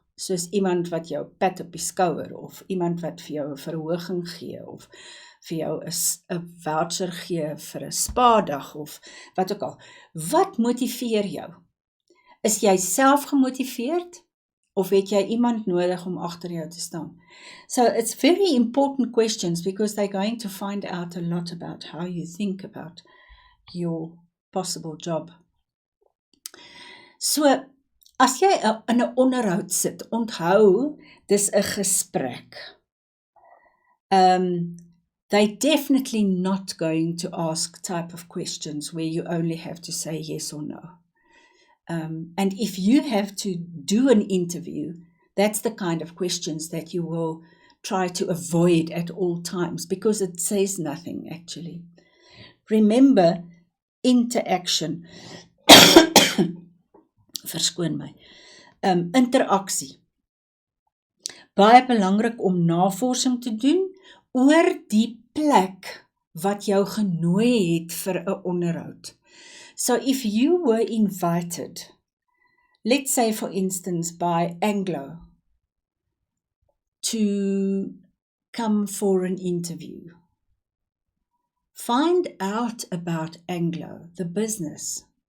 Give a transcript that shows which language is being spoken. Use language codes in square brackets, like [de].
[af] Soos iemand wat jou pat op die skouer, of iemand wat vir jou 'n verhoging gee, of vir jou 'n voucher gee vir 'n spa-dag of wat ook al. Wat motiveer jou? Is jy self gemotiveerd of het jy iemand nodig om agter jou te staan? [en] So it's very important questions because they're going to find out a lot about how you think about your possible job. [af] So, as jy in 'n onderhoud sit, onthou, dis 'n gesprek. [en] They're definitely not going to ask type of questions where you only have to say yes or no. And if you have to do an interview, that's the kind of questions that you will try to avoid at all times because it says nothing actually. Remember, interaction. [af] Verskoon my. Interaksie. Baie belangrik om navorsing te doen oor die plek wat jou genooi het vir 'n onderhoud. [en] So if you were invited, let's say for instance by Anglo, to come for an interview, find out about Anglo, the business.